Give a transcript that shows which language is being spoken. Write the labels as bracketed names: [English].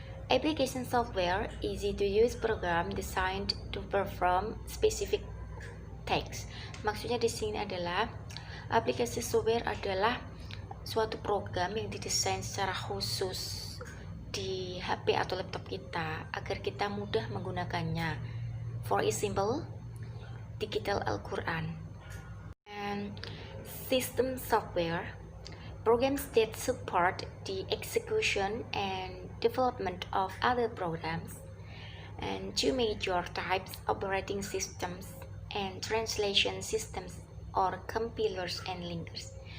[English] Application software easy to use program designed to perform specific tasks. [Indonesian] Maksudnya di sini adalah aplikasi software adalah suatu program yang didesain secara khusus di HP atau laptop kita agar kita mudah menggunakannya. [English] For example, digital Al-Quran. And system software, programs that support the execution and development of other programs, and two major types, operating systems and translation systems or compilers and linkers.